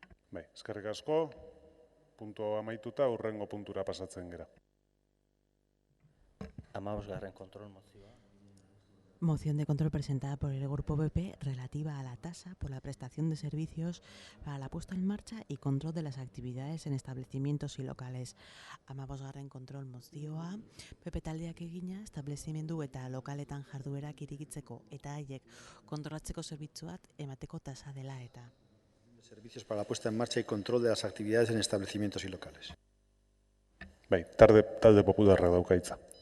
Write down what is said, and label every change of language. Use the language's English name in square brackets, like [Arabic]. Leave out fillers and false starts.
[Basque] Bai, eskerrik asko, puntu amaituta, hurrengo puntura pasatzen gera. 15. kontrol mozioa. [Spanish] Moción de control presentada por el Grupo PP relativa a la tasa por la prestación de servicios para la puesta en marcha y control de las actividades en establecimientos y locales. [Basque] 15. kontrol mozioa, PP taldeak egina, establezimendu eta lokaletan jarduerak irikitzeko eta haiek kontrolatzeko zerbitzuak emateko tasa dela eta. [Spanish] Servicios para la puesta en marcha y control de las actividades en establecimientos y locales. [Basque] Bai, talde popularra dauka hitza.